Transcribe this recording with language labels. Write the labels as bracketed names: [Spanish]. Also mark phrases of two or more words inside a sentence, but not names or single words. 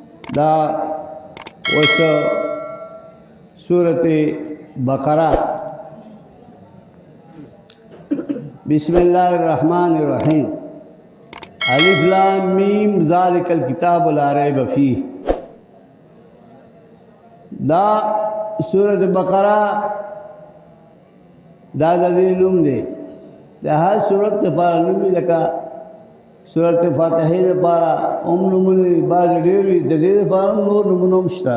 [Pashto] دا وس [Arabic] سورة بقرہ بسم اللہ الرحمن الرحیم الف لام میم ذالک الکتاب لا ریب فیہ. [Pashto] دا سورة بقرہ دا دې نوم دی. دا هر سورت لپاره نوم لکه سورت فاتحه لپاره نومونه بعض ډېر وي، د دې لپاره نور نومونه هم شته.